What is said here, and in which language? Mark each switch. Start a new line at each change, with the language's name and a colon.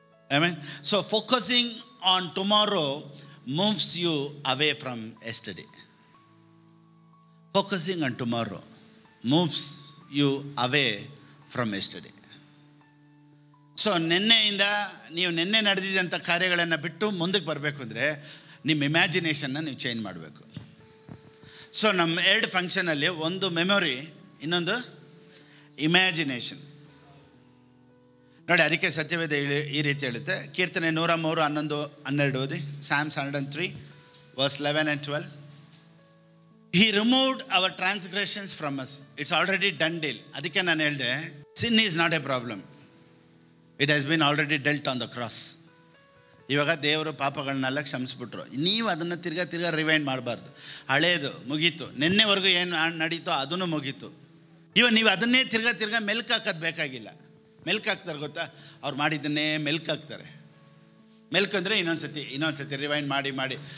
English: I mean, so focusing on tomorrow moves you away from yesterday. Focusing on tomorrow moves you away from yesterday.
Kannada: So ನಿನ್ನೆಯಿಂದ ನೀವು ನಿನ್ನೆ ನಡೆದಿದ್ದಂಥ ಕಾರ್ಯಗಳನ್ನು ಬಿಟ್ಟು ಮುಂದಕ್ಕೆ ಬರಬೇಕು ಅಂದರೆ ನಿಮ್ಮ ಇಮ್ಯಾಜಿನೇಷನ್ನ ನೀವು ಚೇಂಜ್ ಮಾಡಬೇಕು. ಸೊ ನಮ್ಮ 2 ಫಂಕ್ಷನಲ್ಲಿ, ಒಂದು ಮೆಮೊರಿ, ಇನ್ನೊಂದು ಇಮ್ಯಾಜಿನೇಷನ್. ನೋಡಿ, ಅದಕ್ಕೆ ಸತ್ಯವೇದ ಈ ರೀತಿ ಹೇಳುತ್ತೆ. ಕೀರ್ತನೆ 103, 11, 12 ಓದಿ.
English: Psalms 103 verse 11 and 12. He removed our transgressions from us. It's already done deal.
Kannada: ಅದಕ್ಕೆ ನಾನು ಹೇಳಿದೆ,
English: sin is not a problem. It has been already dealt on the cross.
Kannada: ಇವಾಗ ದೇವರು ಪಾಪಗಳನ್ನೆಲ್ಲ ಕ್ಷಮಿಸ್ಬಿಟ್ರು. ನೀವು ಅದನ್ನು ತಿರ್ಗಾ ರಿವೈಂಡ್ ಮಾಡಬಾರ್ದು. ಹಳೇದು ಮುಗೀತು, ನಿನ್ನೆವರೆಗೂ ಏನು ನಡೀತೋ ಅದನ್ನು ಮುಗೀತು. ಇವಾಗ ನೀವು ಅದನ್ನೇ ತಿರ್ಗಾ ಮೆಲ್ಕ್ ಹಾಕೋದು ಬೇಕಾಗಿಲ್ಲ. ಮೆಲ್ಕ್ ಹಾಕ್ತಾರೆ ಗೊತ್ತಾ? ಅವ್ರು ಮಾಡಿದ್ದನ್ನೇ ಮೆಲ್ಕ್ ಹಾಕ್ತಾರೆ. ಮೆಲ್ಕ್ ಅಂದರೆ ಇನ್ನೊಂದು ಸತಿ ರಿವೈಂಡ್ ಮಾಡಿ.